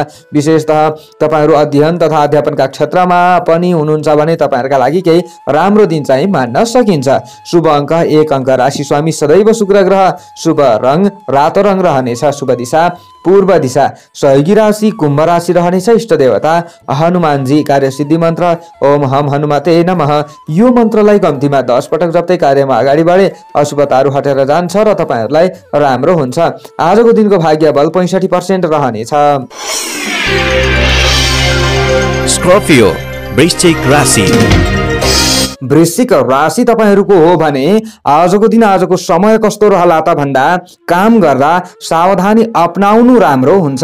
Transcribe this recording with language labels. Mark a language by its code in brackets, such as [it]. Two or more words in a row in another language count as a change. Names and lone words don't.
[ne] विशेषतः तपाईहरु अध्ययन तथा अध्यापनका क्षेत्रमा पनि हुनुहुन्छ भने तपाईहरुका लागि केही राम्रो दिन चाहिँ मान्न सकिन्छ। शुभ अङ्क 1 अङ्क। राशि स्वामी सदैव शुक्र ग्रह। शुभ रङ रातो रङ रहनेछ। शुभ दिशा पूर्व दिशा। सहयोगी राशि कुम्भ राशि रहनेछ। इष्ट देवता हनुमानजी। कार्यसिद्धि मन्त्र [sa] ओम हम हनुमते नमः। [ne] यो मन्त्रलाई कम्तीमा 10 पटक जप्दै कार्यमा अगाडि बढे अशुभताहरू हटेर जान्छ र तपाईहरुलाई राम्रो हुन्छ। आजको दिनको भाग्य बल 65% रहनेछ। स्कर्पियो वृश्चिक राशि। वृश्चिक राशि तपाईहरुको हो भने आजको दिन आजको समय कस्तो रहला त भन्दा काम गर्दा सावधानी अपनाउनु राम्रो हुन्छ।